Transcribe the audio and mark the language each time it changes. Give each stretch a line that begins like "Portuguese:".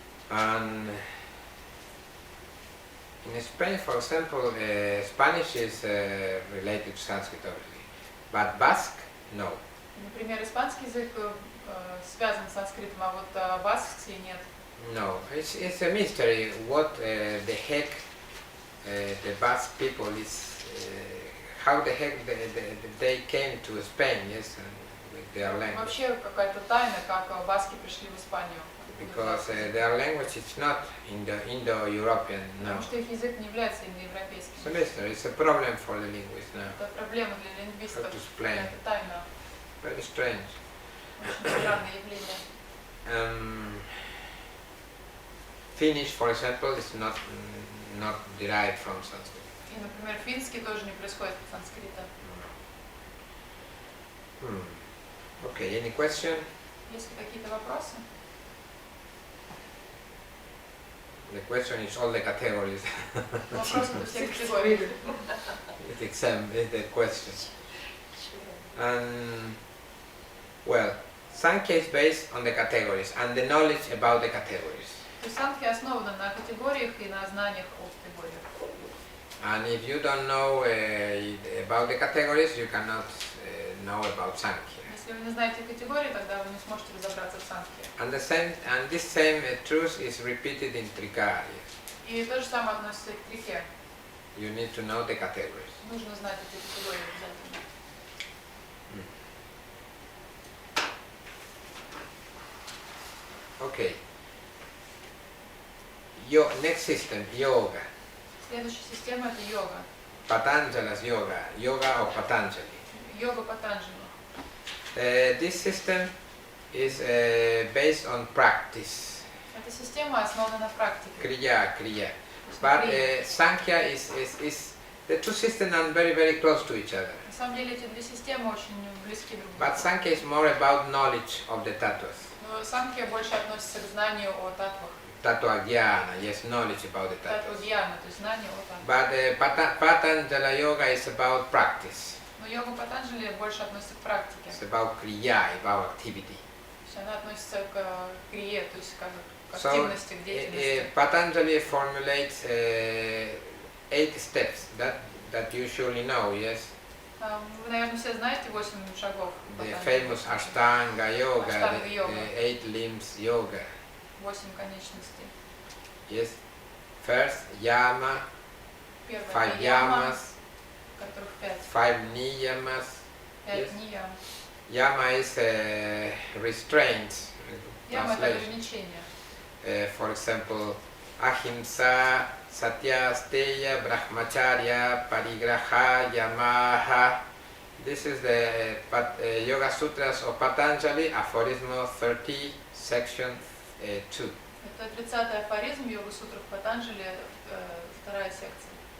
English: And in Spain, for example, Spanish is related to Sanskrit, obviously, but Basque, no.
Russian: Например, испанский язык связан с санскритом, а вот баскский нет.
English: No, it's a mystery what the heck the Basque people is, how the heck they came to Spain, yes, and with their language.
Russian: Вообще какая-то тайна, как баски пришли в Испанию.
English: Because their language is not Indo-European now.
Russian: Потому что их язык не является индоевропейским.
English: It's a mystery, it's a problem for the linguists now.
Russian: Это проблема для лингвистов.
English: How to explain?
Russian: Это тайна.
English: Very strange.
Russian: Очень странное явление.
English: Finnish, for example, is not derived from Sanskrit.
Russian: И, например, финский тоже не происходит от санскрита.
English: Okay, any question?
Russian: Есть ли какие-то вопросы?
English: The question is all the categories.
Russian: Вопросы по всех категориям.
English: It's exam, it's the questions. And well, Samkhya is based on the categories and the knowledge about the categories.
Russian: То есть Самkhya основана на категориях и на знаниях о категориях.
English: And if you don't know about the categories, you cannot know about Samkhya.
Russian: Если вы не знаете категории, тогда вы не сможете разобраться в Самkhya.
English: And this same truth is repeated in Trika.
Russian: И то же самое относится и к Трике.
English: You need to know the categories.
Russian: Нужно знать эти категории обязательно.
English: Okay. Next system, yoga.
Russian: Следующая система это йога.
English: Patanjali's yoga, yoga of Patanjali.
Russian: Йога Патанджали.
English: This system is based on practice.
Russian: Эта система основана на практике.
English: Kriya. But Samkhya is the two systems are very, very close to each other.
Russian: На самом деле эти две системы очень близки друг к
English: But
Russian: другу.
English: Samkhya is more about knowledge of the tattvas.
Russian: Но Самkhya больше относится к знанию о татвах.
English: Tattva jnana, yes, knowledge about the tattvas.
Russian: Татва-гьяна, то есть знание о татвах.
English: But Patanjali yoga is about practice.
Russian: Но йога Патанджали больше относится к практике.
English: It's about kriya, about activity.
Russian: То есть она относится к крие, то есть к
English: So
Russian: активности, к деятельности.
English: Patanjali formulates 8 steps that you surely know, yes?
Russian: Вы, наверное, все знаете 8 шагов
English: The
Russian: Патанджали.
English: famous Ashtanga yoga, Ashtanga yoga. the 8 limbs yoga,
Russian: 8 конечностей.
English: yes? First, yama,
Russian: Первое
English: 5
Russian: это яма,
English: yamas,
Russian: которых 5.
English: 5 niyamas.
Russian: 5
English: Yes.
Russian: ниям.
English: Yama is restraint,
Russian: Яма это
English: translation.
Russian: ограничение.
English: For example, ahimsa, satya, steya, brahmacharya, parigraha, yamaha. This is the Yoga Sutras of Patanjali, aphorism 30, section 2.
Russian: Это 30-й афоризм Йога Сутрах Патанджали, вторая секция.